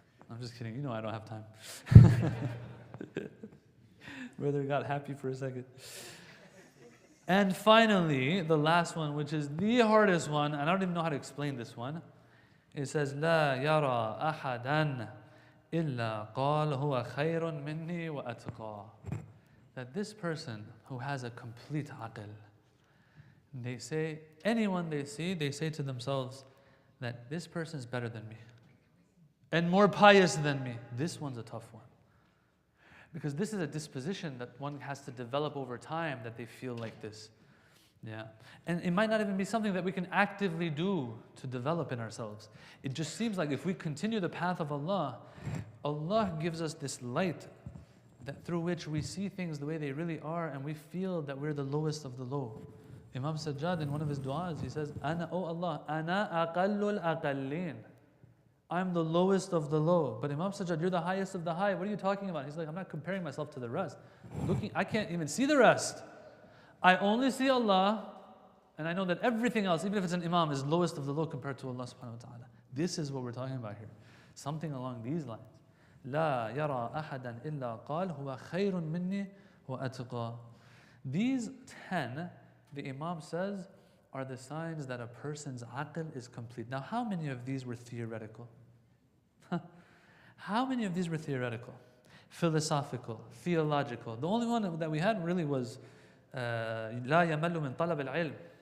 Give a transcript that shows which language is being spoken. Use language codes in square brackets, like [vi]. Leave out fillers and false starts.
[en] I'm just kidding. You know I don't have time. Brother got happy for a second. And finally, the last one, which is the hardest one, and I don't even know how to explain this one. [ar] It says, لا يرى أحدا إلا قال هو خير مني وأتقى. [en] That this person who has a complete aql, they say, anyone they see, they say to themselves that this person is better than me and more pious than me. This one's a tough one. Because this is a disposition that one has to develop over time, that they feel like this. Yeah. And it might not even be something that we can actively do to develop in ourselves. It just seems like if we continue the path of Allah, Allah gives us this light that through which we see things the way they really are and we feel that we're the lowest of the low. Imam Sajjad in one of his du'as, he says, Ana, oh Allah, [ar] Ana aqallul aqallin. [en] I'm the lowest of the low. But Imam Sajjad, you're the highest of the high. What are you talking about? He's like, I'm not comparing myself to the rest. I can't even see the rest. I only see Allah, and I know that everything else, even if it's an imam, is lowest of the low compared to Allah subhanahu wa ta'ala. This is what we're talking about here. Something along these lines. [ar] لا يرى أحدا إلا قال هو خير مني وأتقى. [en] These 10, the Imam says, are the signs that a person's aql is complete. Now, how many of these were theoretical? How many of these were theoretical? Philosophical, theological. The only one that we had really was [ar] لا يمل من طلب العلم.